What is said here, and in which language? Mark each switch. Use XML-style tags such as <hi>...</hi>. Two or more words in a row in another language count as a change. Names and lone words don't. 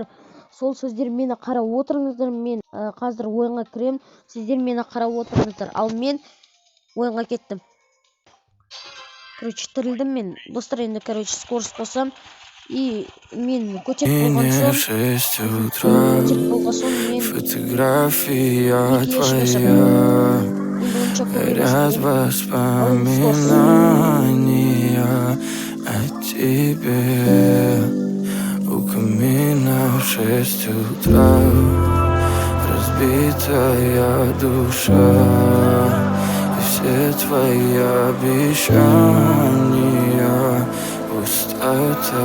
<kk>Сол сіздер мені қарап отырыңыздар. Мен қазір ойынға кірем, сіздер мені қарап отырыңыздар. Ал мен ойынға кеттім. Короче, тірілдім мен достар. Енді скорость қосам. И мен көтеріп болған соң</kk> <ru>фотография твоя, ряд воспоминания о тебе. У камина в 6 утра разбитая душа, и все твои обещания пустота.</ru>